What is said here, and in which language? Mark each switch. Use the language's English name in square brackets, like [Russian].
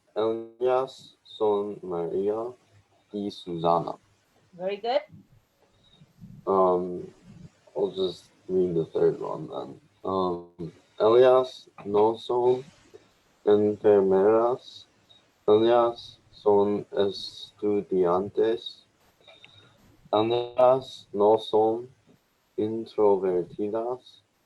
[Spanish] Ellas son Maria y Susana. [English] Very good. I'll just read the third one then. [Spanish] Ellas no son enfermeras. Ellas son estudiantes. Ellas no son introvertidas.